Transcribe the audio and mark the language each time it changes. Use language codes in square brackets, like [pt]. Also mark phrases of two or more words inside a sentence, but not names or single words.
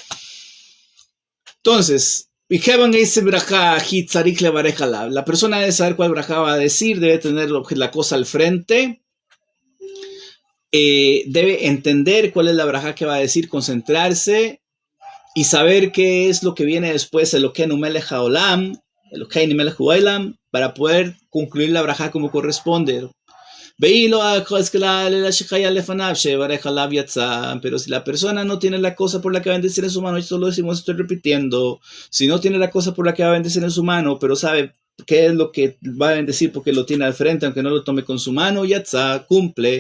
[es] Entonces, la persona debe saber cuál braja va a decir, debe tener la cosa al frente. Debe entender cuál es la braja que va a decir, concentrarse y saber qué es lo que viene después, [he] אלוקינו מלך העולם, אלוקינו מלך העולם, [es] para poder concluir la braja como corresponde. Pero si la persona no tiene la cosa por la que va a bendecir en su mano, esto lo decimos, estoy repitiendo, si no tiene la cosa por la que va a bendecir en su mano, pero sabe qué es lo que va a bendecir porque lo tiene al frente, aunque no lo tome con su mano, yatza, cumple.